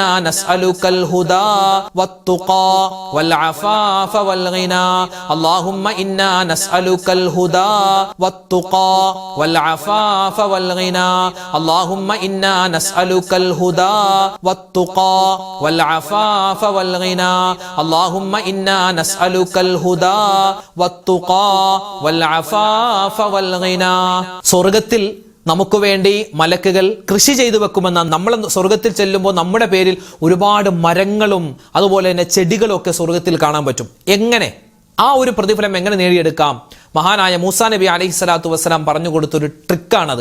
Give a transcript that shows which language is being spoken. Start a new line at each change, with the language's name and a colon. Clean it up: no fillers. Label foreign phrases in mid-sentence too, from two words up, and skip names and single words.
Arabic: نسألك الهدى والتقى والعفاف والغنى اللهم إنا نسألك الهدى والتقى والعفاف والغنى اللهم إنا نسألك الهدى والتقى والعفاف والغنى اللهم إنا نسألك الهدى والتقى والعفاف والغنى.
Malayalam: സ്വർഗ്ഗത്തിൽ നമുക്ക് വേണ്ടി മലക്കുകൾ കൃഷി ചെയ്തു വെക്കുമെന്ന, നമ്മൾ സ്വർഗ്ഗത്തിൽ ചെല്ലുമ്പോൾ നമ്മുടെ പേരിൽ ഒരുപാട് മരങ്ങളും അതുപോലെ തന്നെ ചെടികളും ഒക്കെ സ്വർഗ്ഗത്തിൽ കാണാൻ പറ്റും. എങ്ങനെ ആ ഒരു പ്രതിഫലം എങ്ങനെ നേടിയെടുക്കാം? മഹാനായ മൂസാ നബി
Arabic: عليه الصلاة والسلام
Malayalam: പറഞ്ഞു കൊടുത്തൊരു ട്രിക്കാണത്.